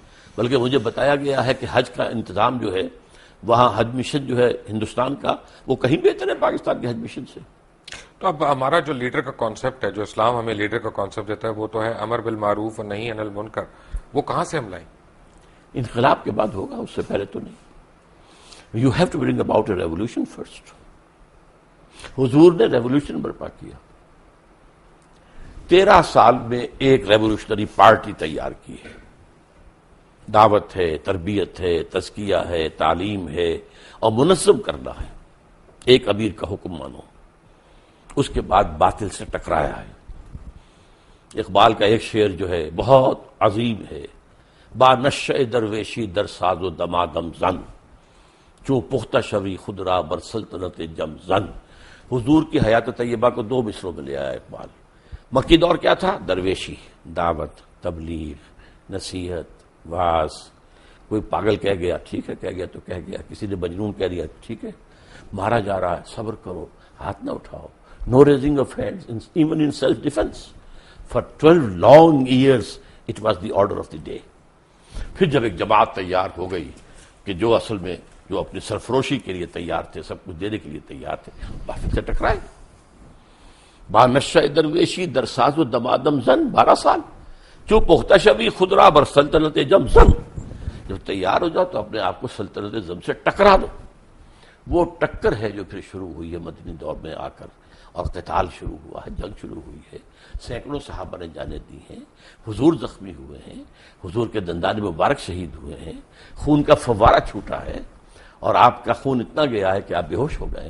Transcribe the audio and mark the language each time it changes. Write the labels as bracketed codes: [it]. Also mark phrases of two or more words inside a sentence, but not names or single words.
[ur] بلکہ مجھے بتایا گیا ہے کہ حج کا انتظام جو ہے وہاں، حج مشن جو ہے ہندوستان کا، وہ کہیں بہتر ہے پاکستان کے حج مشن سے. تو اب ہمارا جو لیڈر کا کانسیپٹ ہے، جو اسلام ہمیں لیڈر کا کانسیپٹ دیتا ہے، وہ تو ہے [ar] امر بالمعروف [ur] اور [ar] نہی عن المنکر. [ur] وہ کہاں سے ہم لائیں؟ انقلاب کے بعد ہوگا، اس سے پہلے تو نہیں. [en] you have to bring about a revolution first. [ur] حضور نے ریولوشن برپا کیا. 13 سال میں ایک [en] revolutionary party [ur] تیار کی ہے. دعوت ہے، تربیت ہے، تزکیہ ہے، تعلیم ہے، اور منظم کرنا ہے. ایک امیر کا حکم مانو. اس کے بعد باطل سے ٹکرایا ہے. اقبال کا ایک شعر جو ہے بہت عظیم ہے، [fa] با نشہ درویشی در ساز و دمادم زن، چو پختہ شوی خود را بر سلطنت جم زن. [ur] حضور کی حیات طیبہ کو 2 مصروں میں لے آیا اقبال. مکی دور کیا تھا؟ درویشی، دعوت، تبلیغ، نصیحت، واعظ. کوئی پاگل کہہ گیا، ٹھیک ہے کہہ گیا تو کہہ گیا. کسی نے مجنون کہہ دیا، ٹھیک ہے. مارا جا رہا ہے، صبر کرو، ہاتھ نہ اٹھاؤ. [en] no raising of hands even in self defense. for 12 long years it was the order of the day. [ur] پھر جب ایک جماعت تیار ہو گئی کہ جو اصل میں جو اپنی سرفروشی کے لیے تیار تھے، سب کچھ دینے کے لیے تیار تھے، باطل سے ٹکرائے. [fa] با نشہ درویشی در ساز و دمادم زن، 12 سال. جو پختہ شوی خود را بر سلطنت جم زن. [ur] جب تیار ہو جاؤ تو اپنے آپ کو سلطنت زم سے ٹکرا دو. وہ ٹکر ہے جو پھر شروع ہوئی ہے مدنی دور میں آ کر، اور قتال شروع ہوا ہے، جنگ شروع ہوئی ہے. سینکڑوں صحابہ نے جانیں دی ہیں. حضور زخمی ہوئے ہیں، حضور کے دندان مبارک شہید ہوئے ہیں، خون کا فوارہ چھوٹا ہے، اور آپ کا خون اتنا گیا ہے کہ آپ بے ہوش ہو گئے ہیں.